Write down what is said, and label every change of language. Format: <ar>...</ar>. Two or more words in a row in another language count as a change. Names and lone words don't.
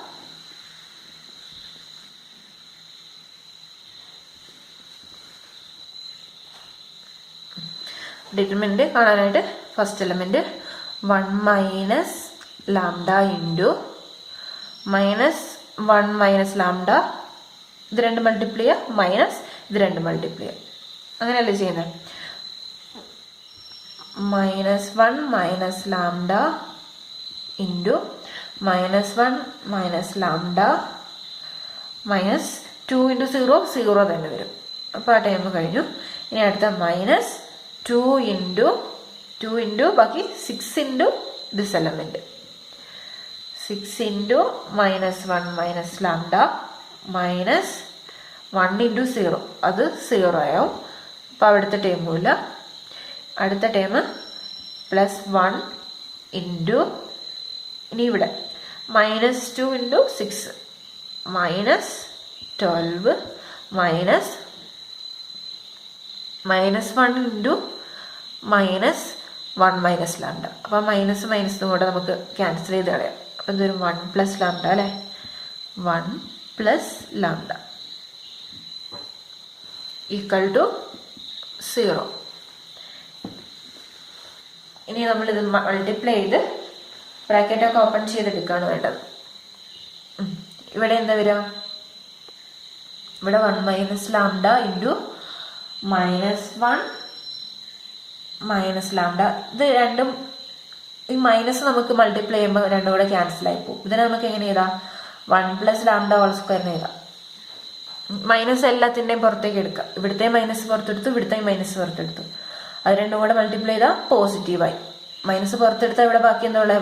<ml>ഡിറ്റർമിനന്റ് കാണാനായിട്ട്</ml> <en>first element 1 minus lambda into -1 minus lambda,</en> <ml>ഇത് 2 മൾട്ടിപ്ലൈ ചെയ്യുക, മൈനസ് ഇത് 2 മൾട്ടിപ്ലൈ ചെയ്യുക, അങ്ങനെയല്ലേ ചെയ്യുന്നത്?</ml> <en>-1 minus lambda into -1 minus lambda minus 2 into 0 0</en> <ml>തന്നെ വരും. അപ്പോൾ ആ ടൈം കഴിഞ്ഞു. ഇനി അടുത്ത</ml> <en>-2 into ബാക്കി 6 into this element, 6 into -1 minus lambda minus 1 into 0,</en> <ml>അത് 0 ആവും. അപ്പോൾ അവിടുത്തെ ടൈമില്ല. അടുത്ത ടൈം +1 into ഇനി ഇവിടെ</ml> <en>-2 into 6 -12 minus -1 into -1 minus lambda.</en> <ml>അപ്പോൾ മൈനസ് മൈനസും കൂടെ നമുക്ക് ക്യാൻസൽ ചെയ്ത് കളയാം. അപ്പം എന്തൊരു</ml> <en>1 plus lambda അല്ലേ, 1 plus lambda equal to 0.</en> <ml>ഇനി നമ്മളിത് മൾട്ടിപ്ലൈ ചെയ്ത് ബ്രാക്കറ്റൊക്കെ ഓപ്പൺ ചെയ്തെടുക്കുകയാണ് വേണ്ടത്. ഇവിടെ എന്താ വരിക? ഇവിടെ</ml> <en>1 minus lambda into -1 minus lambda.</en> <ml>ഇത് രണ്ടും ഈ മൈനസ് നമുക്ക് മൾട്ടിപ്ലൈ ചെയ്യുമ്പോൾ രണ്ടും കൂടെ ക്യാൻസൽ ആയി പോകും. ഇതിനെ നമുക്ക് എങ്ങനെ എഴുതാം?</ml> <en>1 plus lambda whole square</en> <ml>എഴുതാം. മൈനസ് എല്ലാത്തിൻ്റെയും പുറത്തേക്ക് എടുക്കുക. ഇവിടുത്തെ മൈനസ് പുറത്തെടുത്തു, ഇവിടുത്തെ മൈനസ് പുറത്തെടുത്തു. അത് രണ്ടും കൂടെ മൾട്ടിപ്ലൈ ചെയ്താൽ പോസിറ്റീവായി. മൈനസ് പുറത്തെടുത്താൽ ഇവിടെ ബാക്കി എന്താ ഉള്ളത്?</ml>